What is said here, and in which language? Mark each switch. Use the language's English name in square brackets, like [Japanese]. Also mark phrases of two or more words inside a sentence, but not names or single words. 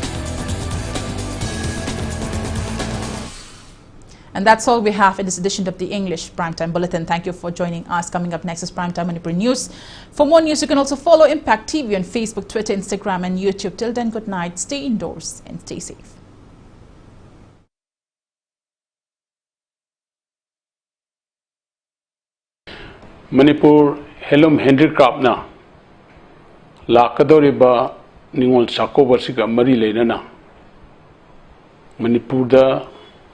[English] And that's all we have in this edition of the English Primetime Bulletin. Thank you for joining us. Coming up next is Primetime Manipur News. For more news, you can also follow Impact TV on Facebook, Twitter, Instagram and YouTube. Till then, good night, stay indoors and stay safe. [Manipuri] Manipur Helum Handicrafna Lakadoriba Ningol Sakoba Siga Mari Lenana Manipur da